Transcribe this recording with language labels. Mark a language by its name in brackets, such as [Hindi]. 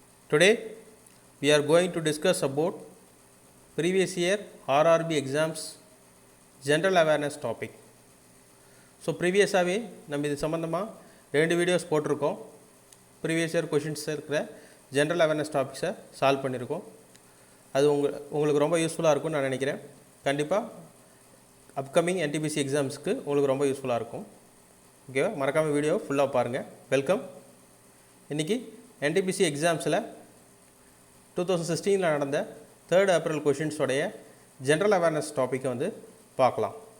[English] Today we are going to discuss about previous year RRB exams general awareness topic. [Tamil] So previously நம்ம இது சம்பந்தமா ரெண்டு videos போட்டுருக்கோம். [English] previous year questions [Tamil] இருக்கிற general awareness topics solve பண்ணியிருக்கோம். அது உங்களுக்கு ரொம்ப யூஸ்ஃபுல்லாக இருக்கும்னு நான் நினைக்கிறேன். கண்டிப்பாக அப்கமிங் NTPC எக்ஸாம்ஸ்க்கு உங்களுக்கு ரொம்ப யூஸ்ஃபுல்லாக இருக்கும். ஓகேவா, மறக்காமல் வீடியோ ஃபுல்லாக பாருங்கள். வெல்கம். இன்றைக்கி NTPC எக்ஸாம்ஸில் 2016 நடந்த 3rd April கொஷின்ஸோடைய ஜென்ரல் அவேர்னஸ் டாப்பிக்கை வந்து பார்க்கலாம்.